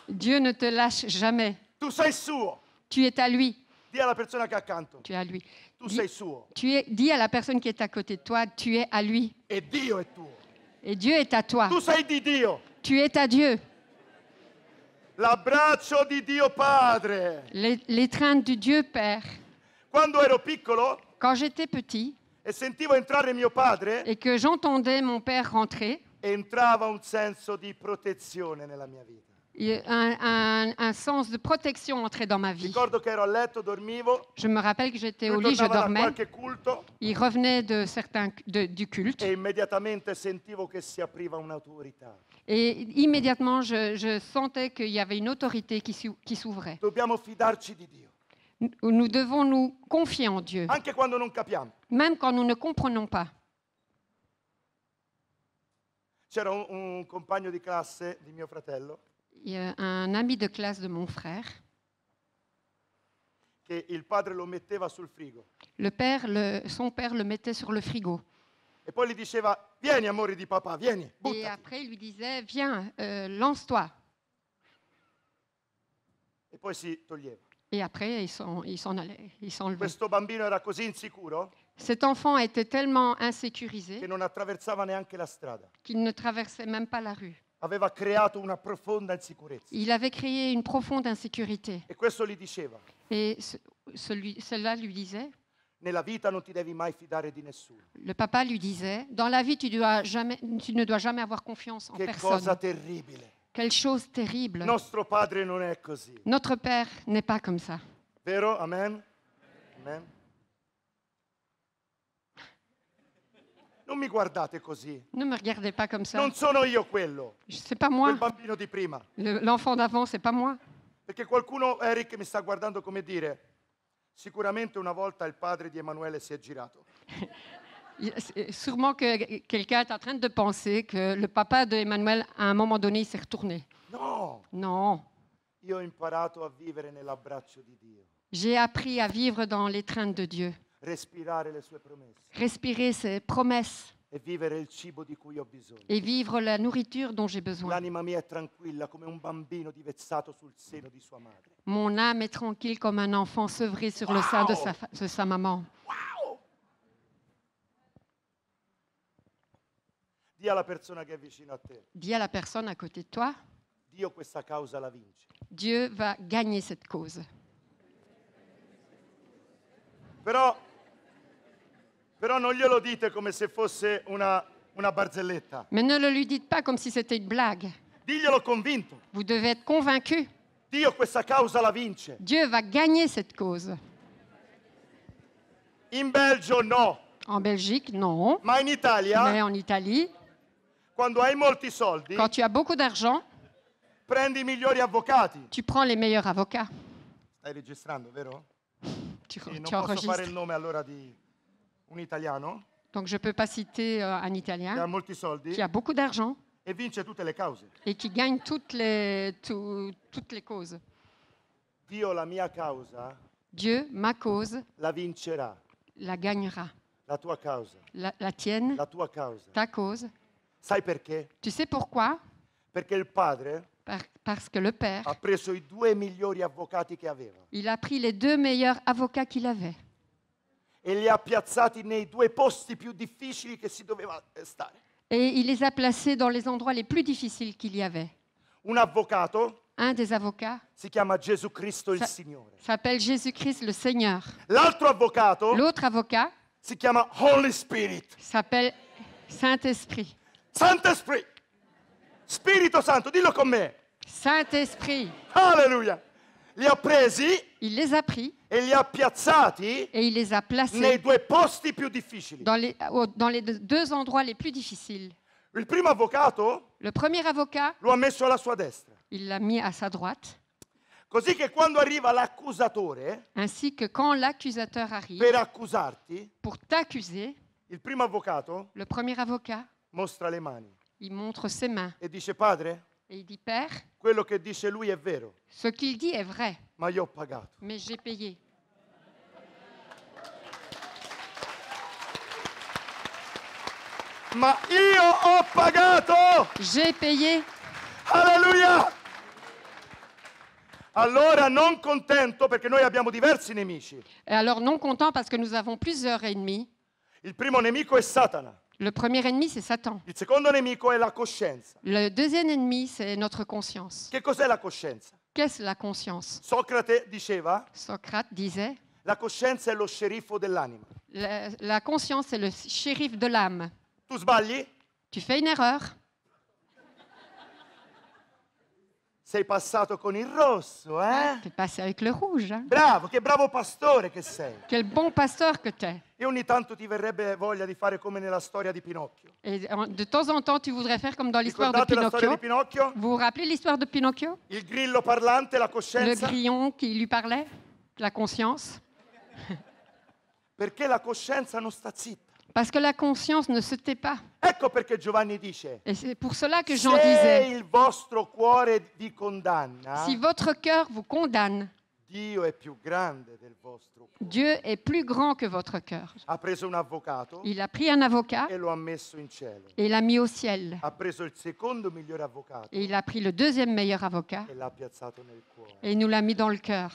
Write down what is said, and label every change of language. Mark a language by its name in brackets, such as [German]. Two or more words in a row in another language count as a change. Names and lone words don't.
[French] Dieu ne te lâche jamais. [Italian] Tu sei suo. [French] Tu es à lui. [Italian] Dì alla persona che è accanto, [French] Tu es à lui. [Italian] tu sei suo. [French] Dis à la personne qui est à côté de toi, tu es à lui. [Italian] E Dio è tuo. [French] Et Dieu est à toi. [Italian] Tu sei di Dio. [French] Tu es à Dieu. [Italian] L'abbraccio di Dio Padre. [French] L'étreinte du Dieu Père. [Italian] Quando ero piccolo [French] Quand j'étais petit [Italian] e sentivo entrare mio padre, [French] et que j'entendais mon père rentrer, [Italian] entrava un senso di protezione nella mia vita. [French] un sens de protection entrait dans ma vie. [Italian] Ricordo che ero a letto, dormivo, [French] Je me rappelle que j'étais au [Italian] lui [French] lit, je [Italian] tornava da [French] dormais. [Italian] qualche culto [French] Il revenait du culte [Italian] e immediatamente sentivo che si apriva un'autorità. [French] et immédiatement je sentais qu'il y avait une autorité qui s'ouvrait. [Italian] Dobbiamo fidarci di Dio, [French] Nous devons nous confier en Dieu, [Italian] anche quando non capiamo. [French] même quand nous ne comprenons pas. [Italian] C'era un compagno di classe di mio fratello [French] Il y a un ami de classe de mon frère. [Italian] che il padre lo metteva sul frigo [French] Son père le mettait sur le frigo. [Italian] e poi gli diceva, vieni amore di papà, vieni, [French] Et [Italian] buttati. [French] après, il lui disait, viens, lance-toi. [Italian] E poi si toglieva. [French] Et après, il s'en allait, il s'enlevait. [Italian] Questo bambino era così insicuro [French] Cet enfant était tellement insécurisé [Italian] che non attraversava neanche la strada. [French] qu'il ne traversait même pas la rue. [Italian] Aveva creato una profonda insicurezza. [French] Il avait créé une profonde insécurité. [Italian] E questo gli diceva, [French] Et cela lui disait, [Italian] nella vita non ti devi mai fidare di nessuno. [French] le papa lui disait, dans la vie, tu ne dois jamais avoir confiance en [Italian] Che [French] personne. [Italian] cosa terribile. [French] Quelle chose terrible. [Italian] Nostro padre non è così. [French] Notre Père n'est pas comme ça. [Italian] Vero? Amen? Amen? Non mi guardate così. [French] Ne me regardez pas comme ça. [Italian] Non sono io quello, [French] C'est pas [Italian] quel [French] moi. [Italian] bambino di prima. [French] L'enfant d'avant, c'est pas moi. [Italian] Perché qualcuno, Eric, mi sta guardando come dire, sicuramente una volta il padre di Emanuele si è girato. [French] Sûrement que quelqu'un est en train de penser que le papa de Emmanuel, à un moment donné, il s'est retourné. [Italian] No, [French] Non. [Italian] io ho imparato a vivere nell'abbraccio di Dio, [French] J'ai appris à vivre dans l'étreinte de Dieu, [Italian] respirare le sue promesse [French] respirer ses promesses [Italian] e vivere il cibo di cui ho bisogno. [French] et vivre la nourriture dont j'ai besoin. [Italian] L'anima mia è tranquilla come un bambino divezzato sul seno di sua madre. [French] Mon âme est tranquille comme un enfant sevré sur le sein de sa maman. Wow! [Italian] Dì alla persona che è vicino a te, [French] Dis à la personne à côté de toi, [Italian] Dio questa causa la vince. [French] Dieu va gagner cette cause. [Italian] Però non glielo dite come se fosse una barzelletta. [French] Mais ne le lui dites pas comme si c'était une blague. [Italian] Diglielo convinto. [French] Vous devez être convaincu. [Italian] Dio questa causa la vince. [French] Dieu va gagner cette cause. [Italian] In Belgio no, [French] En Belgique, [Italian] non. ma in Italia, [French] Mais en Italie, [Italian] quando hai molti soldi, [French] quand tu as beaucoup d'argent, [Italian] prendi i migliori avvocati. [French] tu prends les meilleurs avocats. [Italian] Stai registrando, vero? [French] Tu, [Italian] Sì, non [French] tu [Italian] posso fare il [French] enregistres. [Italian] nome allora di un italiano. [French] Donc je ne peux pas citer un [Italian] che ha [French] Italien [Italian] molti soldi [French] qui a beaucoup d'argent [Italian] e vince tutte le cause. [French] et qui gagne toutes les causes. [Italian] Dio la mia causa [French] Dieu, ma cause, [Italian] la vincerà, [French] la gagnera. [Italian] la tua causa, [French] La tienne, [Italian] la tua causa. [French] ta cause. [Italian] Sai perché? [French] Tu sais pourquoi? [Italian] Perché il padre [French] Parce que le Père, [Italian] ha preso i 2 migliori avvocati che aveva [French] il a pris les 2 meilleurs avocats qu'il avait [Italian] e li ha piazzati nei 2 posti più difficili che si doveva stare. [French] et il les a placés dans les endroits les plus difficiles qu'il y avait. [Italian] Un avvocato [French] Un des avocats [Italian] si chiama Gesù Cristo il [French] Sa- [Italian] Signore. [French] s'appelle Jésus-Christ le Seigneur. [Italian] L'altro avvocato [French] L'autre avocat [Italian] si chiama [English] Holy Spirit. [French] s'appelle Saint-Esprit. Sant'Esprit. [Italian] Spirito Santo, dillo con me. [French] Saint-Esprit, [Italian] Alleluia. Li ha presi [French] il les a pris [Italian] e li ha piazzati [French] et il les a [Italian] nei [French] placés [Italian] 2 posti più difficili. [French] dans les 2 endroits les plus difficiles. [Italian] Il primo avvocato [French] Le premier avocat, [Italian] lo ha messo alla sua destra, [French] il l'a mis à sa droite, [Italian] così che quando arriva l'accusatore [French] ainsi que quand l'accusateur arrive [Italian] per accusarti, [French] pour t'accuser, [Italian] il primo avvocato [French] le premier avocat, [Italian] mostra le mani [French] il montre ses mains [Italian] e dice: Padre, [French] et il dit, Père, [Italian] quello che dice lui è vero, [French] ce qu'il dit est vrai, [Italian] ma io ho pagato. [French] mais j'ai payé. [Italian] Ma io ho pagato! [French] J'ai payé. [Italian] Alleluia! Allora, non contento, perché noi abbiamo diversi nemici. [French] Et alors non content parce que nous avons plusieurs ennemis. [Italian] Il primo nemico è Satana, [French] Le premier ennemi, c'est Satan. [Italian] il secondo nemico è la coscienza. [French] Le deuxième ennemi, c'est notre conscience. [Italian] Che cos'è la coscienza? [French] Qu'est-ce la conscience? [Italian] Socrate diceva: [French] Socrate disait, [Italian] la coscienza è lo sceriffo dell'anima. [French] la conscience, c'est le shérif de l'âme. [Italian] Tu sbagli? [French] Tu fais une erreur, [Italian] Sei passato con il rosso, eh? [French] tu es passé avec le rouge. Hein? [Italian] Bravo, che bravo pastore che sei. [French] Quel bon pasteur que tu es. [Italian] E ogni tanto ti verrebbe voglia di fare come nella storia di Pinocchio. [French] Et de temps en temps, tu voudrais faire comme dans l'histoire de [Italian] Ricordate la storia di [French] Pinocchio. [Italian] Pinocchio? [French] Vous vous rappelez l'histoire de Pinocchio? [Italian] Il grillo parlante, la [French] Le [Italian] coscienza? [French] grillon qui lui parlait, la conscience. [Italian] Perché la coscienza non sta zitta. [French] Parce que la conscience ne se tait pas. [Italian] Ecco perché Giovanni dice: [French] Et c'est pour cela que Jean se disait, [Italian] il vostro cuore vi condanna, [French] si votre cœur vous condamne, [Italian] Dio è più grande del vostro cuore. [French] Dieu est plus grand que votre cœur. [Italian] Ha preso un avvocato [French] Il a pris un avocat [Italian] e lo ha messo in cielo. [French] et l'a mis au ciel. [Italian] Ha preso il secondo migliore avvocato [French] Et il a pris le deuxième meilleur avocat [Italian] e l'ha piazzato nel cuore. [French] et il nous l'a mis dans le cœur.